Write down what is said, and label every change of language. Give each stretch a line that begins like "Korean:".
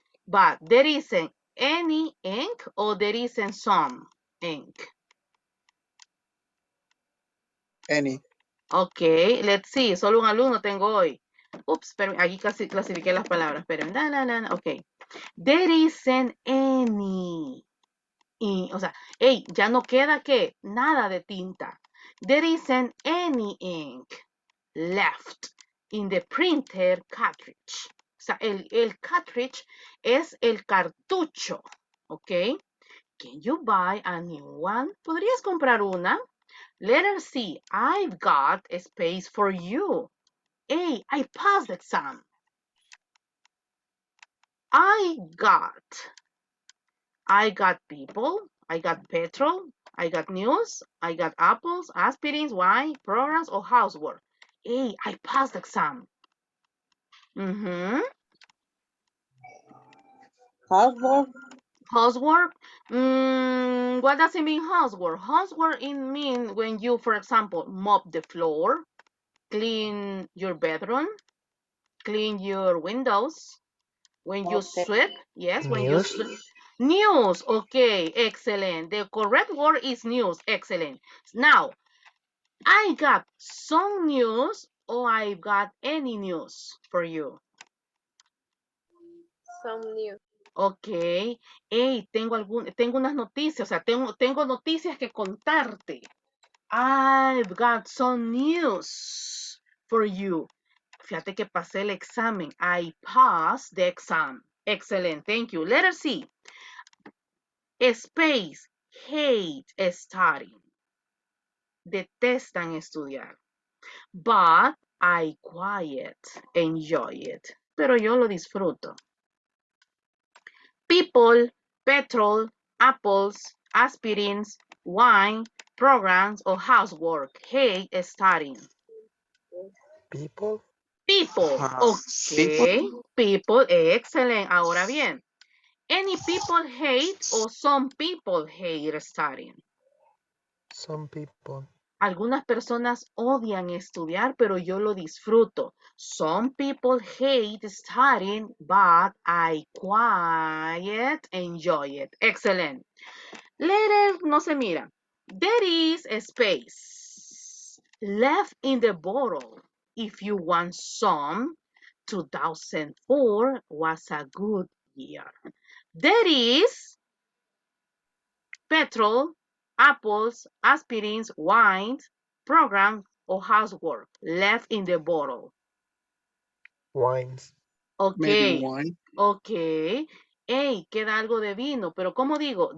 English: But there isn't any ink or there isn't some ink. Any. Okay, let's see.
Spanish: Solo un alumno tengo hoy. Ups, pero aquí casi clasifiqué las palabras.
English: Pero ok. There isn't any.
Spanish: Y, o sea, hey, ya no queda que nada de tinta.
English: There isn't any ink left in the printer cartridge.
Spanish: O sea, el cartridge es el cartucho.
English: ¿Ok? Can you buy a new one?
Spanish: ¿Podrías comprar una?
English: Letter C, I've got a space for you. Hey, I passed the exam. I got people, I got petrol, I got news, I got apples, aspirins, wine, programs, or housework. Hey, I passed the exam. Housework. Housework? What does it mean, housework? Housework it means when you, for example, mop the floor, clean your bedroom, clean your windows, when you Okay. sweep, yes, when you News. sweep. News, okay, excellent. The correct word is news, excellent. Now, I got some news or I got any news for you. Some news.
Spanish: Ok, hey, tengo unas noticias, o sea, tengo noticias que contarte.
English: I've got some news for you.
Spanish: Fíjate que pasé el examen.
English: I passed the exam. Excellent, thank you. Letter C. Space, hate studying.
Spanish: Detestan estudiar.
English: But I quiet enjoy it.
Spanish: Pero yo lo disfruto.
English: People, petrol, apples, aspirins, wine, programs, or housework. Hate studying. People. People, People. ok. People, excellent.
Spanish: Ahora bien,
English: any people hate or some people hate studying. Some people.
Spanish: Algunas personas odian estudiar, pero yo lo disfruto.
English: Some people hate studying, but I quiet enjoy it. Excellent. Letter
Spanish: no se mira.
English: There is a space left in the bottle. If you want some, 2004 was a good year. There is petrol, apples, aspirins, wines, program, or housework left in the bottle. Wines. Maybe Ok, wine. ok.
Spanish: Hey, queda algo de vino, pero ¿cómo digo?